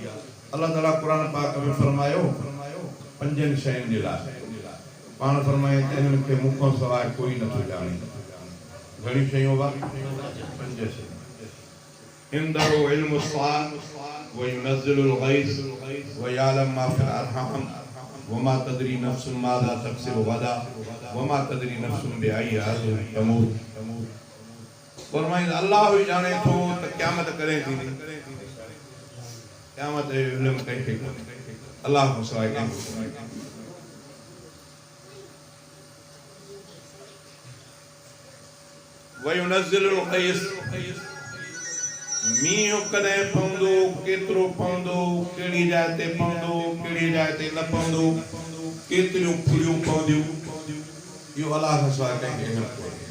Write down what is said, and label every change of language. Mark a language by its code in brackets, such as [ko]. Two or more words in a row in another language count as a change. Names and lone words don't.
[sd] अल्लाह ताला क़ुरान पाक में फरमायो 5 शयुनि जे लाइ, पाण फरमाए त इन्हनि खे मूंखां सवाइ कोई नथो ॼाणे। घणी शयूं बा? 5 शयूं। [ar] عنده علم الساعة وينزل الغيث ويعلم ما في الأرحام وما تدري نفس ماذا تكسب غدا وما تدري نفس بأي أرض تموت. [sd] फरमाए अल्लाह ही जाने थो त क़यामत कॾहिं थींदी। क़यामत जो इल्मु कंहिंखे कोन्हे, अल्लाह खां सवाइ कंहिंखे कोन्हे। [ar] وينزل الغيث, [sd] मींहुं कॾहिं पवंदो, केतिरो पवंदो, कहिड़ी जाइ ते पवंदो, कहिड़ी जाइ ते न पवंदो, केतिरियूं फुलियूं पवंदियूं, इहो अल्लाह खां सवाइ कंहिंखे इल्मु कोन्हे।